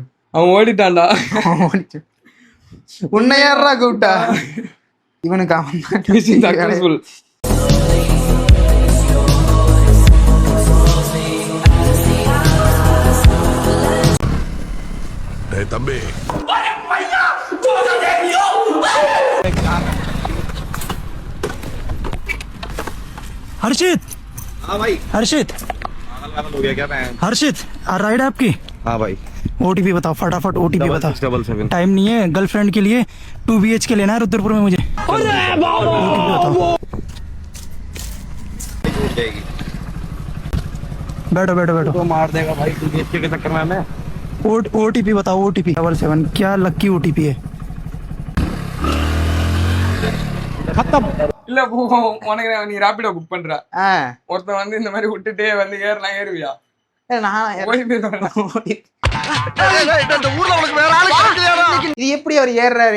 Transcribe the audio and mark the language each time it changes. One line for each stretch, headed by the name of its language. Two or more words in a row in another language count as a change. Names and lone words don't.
Tamil: அவன் ஓடிட்டான்டா. உன்னை யாரா கூப்பிட்டா? இவனுக்கு அவன்
English: mission successful.
Tamil: தம்பி
Hindi: हर्षित। हाँ भाई। हर्षित हो गया क्या मैं? हर्षित राइड आपकी? हाँ भाई। ओटीपी बताओ फटाफट, ओटीपी बताओ। 677। टाइम नहीं है, गर्लफ्रेंड के लिए 2 BHK लेना है रुद्रपुर में मुझे। OTP बताओ। बैठो बैठो बैठो। तो मार देगा भाई 2 BHK के चक्कर में हमें। OTP बताओ, OTP 77 क्या लक्की OTP है?
Tamil: இல்ல உனக்கு நீ ராபிடோ புக் பண்ற, ஒருத்தன் வந்து இந்த மாதிரி விட்டுட்டே வந்து ஏறலாம், ஏறுவியா? இது எப்படி அவர் ஏறுறாரு?